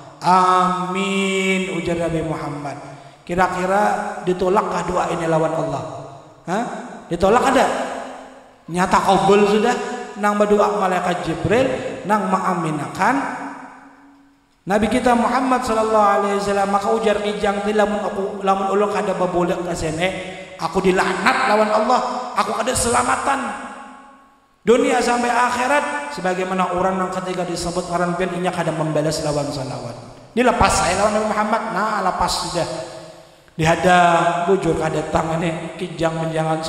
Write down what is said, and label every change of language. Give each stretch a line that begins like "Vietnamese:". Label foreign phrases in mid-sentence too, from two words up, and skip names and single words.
Banjar: Amin, ujar Nabi Muhammad. Kira-kira ditolakkah doa ini lawan Allah? Hah? Ditolak ada? Nyata kabul sudah. Nang berdoa malaikat Jibril, nang mengaminakan Nabi kita Muhammad
Arabic: sallallahu alaihi wasallam.
Banjar: Maka ujar kijang ti lamun ulun kada babolek ka sene, aku dilaknat lawan Allah, aku kada selamatan dunia sampai akhirat. Sebagaimana orang yang ketika disebut ngaran pian inya kada membalas lawan salawat. Ini lepas saya lawan Nabi Muhammad, nah lepas sudah. Dihadap bujur kada tangannya kijang menjangan.